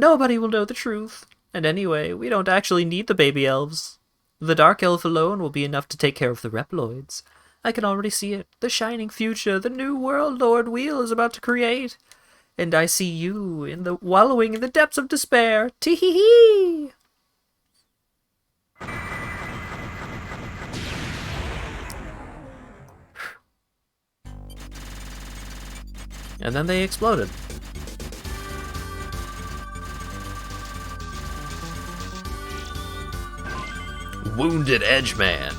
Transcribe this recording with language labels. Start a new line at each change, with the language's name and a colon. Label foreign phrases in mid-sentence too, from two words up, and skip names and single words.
English: Nobody will know the truth. And anyway, we don't actually need the baby elves. The Dark Elf alone will be enough to take care of the Reploids. I can already see it. The shining future the new world Lord Wheel is about to create. And I see you wallowing in the depths of despair. Tee-hee-hee! And then they exploded. Wounded Edgeman.